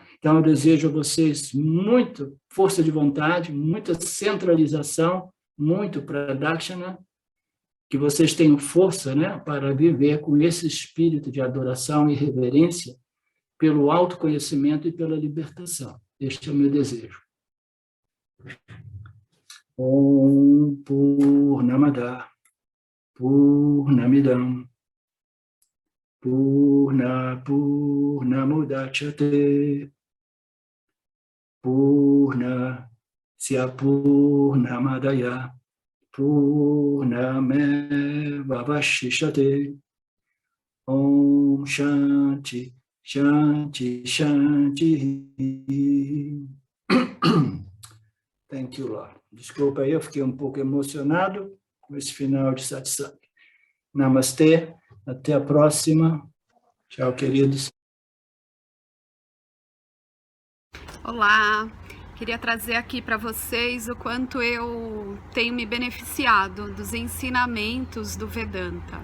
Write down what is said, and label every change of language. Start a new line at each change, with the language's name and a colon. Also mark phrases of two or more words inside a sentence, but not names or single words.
Portuguese: Então, eu desejo a vocês muita força de vontade, muita centralização, muito pradakshana, que vocês tenham força, né, para viver com esse espírito de adoração e reverência pelo autoconhecimento e pela libertação. Este é o meu desejo.
Sanskrit: ॐ पूर्णमद पूर्णमिदम् पूर्णमुदच्यते पूर्णस्य पूर्णमादाय पूर्णमेवावशिषते. ॐ शान्ति शान्ति शान्ति.
English: Thank you, Lord.
Portuguese: Desculpa aí, eu fiquei um pouco emocionado com esse final de satsang. Namastê, até a próxima. Tchau, queridos. Olá, queria trazer aqui para vocês o quanto eu tenho me beneficiado dos ensinamentos do Vedanta.